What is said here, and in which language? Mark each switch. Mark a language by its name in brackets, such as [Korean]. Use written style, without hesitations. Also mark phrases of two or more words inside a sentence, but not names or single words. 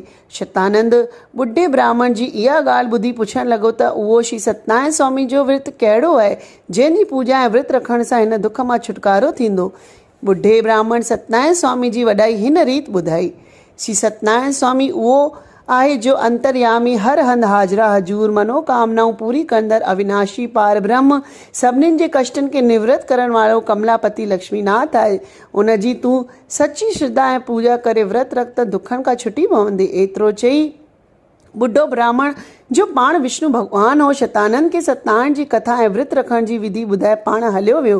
[Sindhi] शतानंद ॿुढे ब्राह्मण जी इहा ॻाल्हि ॿुधी पुछणु लॻो त उहो श्री सत्यनारायण स्वामी जो विर्त कहिड़ो आहे जंहिंजी पूजा ऐं विर्त रखण सां हिन दुख मां छुटकारो थींदो? ॿुढे ब्राह्मण सत्यनारायण स्वामी जी वॾाई हिन रीति ॿुधाई। श्री सत्यनारायण स्वामी उहो आहे जो अंतर्यामी, हर हंधि हाज़िरा हजूर, मनोकामनाऊं पूरी कंदड़, अविनाशी पार ब्रह्म, सभिनीनि जे कष्टनि खे निवृत्त करण वारो कमलापति लक्ष्मीनाथ आहे। उन जी तूं सची श्रद्धा ऐं पूजा करे विर्त रख त दुखनि खां छुटी पवंदे। एतिरो चई ॿुढो ब्राह्मण जो पाण विष्णु भॻवानु हो, शतानंद खे सत्यनारायण जी कथा ऐं विर्त रखण जी विधि ॿुधाए पाण हलियो वियो।